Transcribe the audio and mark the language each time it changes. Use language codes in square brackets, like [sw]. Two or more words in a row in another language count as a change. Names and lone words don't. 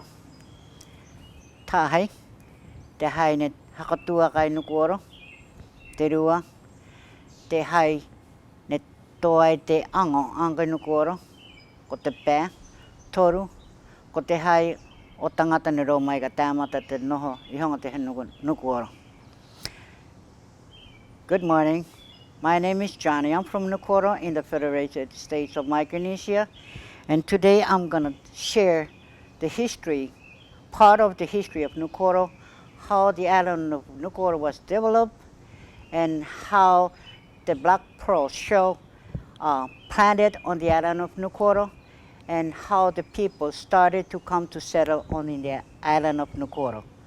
[nkr] Tahai, te hai ne hakatua kai Nukuoro, te rua, te hai ne toa te ango Nukuoro, ko te pē, toru, ko te hai o tangata ni rau mai ka tāmata te noho I honga te Nukuoro. [en] Good morning. My name is Johnny. I'm from Nukuoro in the Federated States of Micronesia. And today I'm going to share the history, part of the history of Nukuoro, how the island of Nukuoro was developed, and how the black pearl shell planted on the island of Nukuoro, and how the people started to come to settle on the island of Nukuoro.